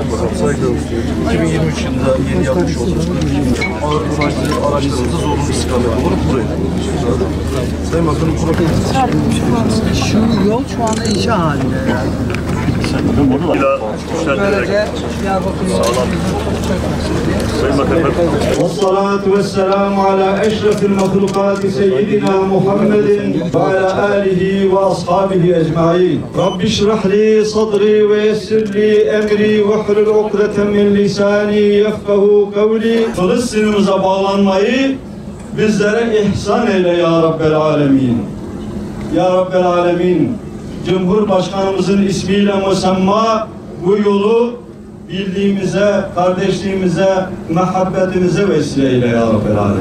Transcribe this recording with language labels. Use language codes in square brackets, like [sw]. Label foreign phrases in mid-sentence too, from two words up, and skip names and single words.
[tr] 2023 yılında yeni yapmış olduğumuz ağır tonajlı araçlarımızda zorunlu istikamet olarak buraya kullanıyoruz. Sayın Bakanım, Şu yol şu anda inşa halinde yani. Böylece Diyarbakır'ın Sayın Bakanım. [ar] والصلاة والسلام على أشرف المخلوقات سيدنا محمد وعلى آله وأصحابه أجمعين رب اشرح لي صدري ويسر لي أمري واحلل عقدة من لساني يفقه قولي [tr] Filistin'imize bağlanmayı bizlere ihsan eyle [ar] يا رب العالمين. يا رب العالمين, [tr] Cumhurbaşkanımızın ismiyle musamma bu yolu bildiğimize, kardeşliğimize, muhabbetimize vesile eyle [ar] يا رب العالمين.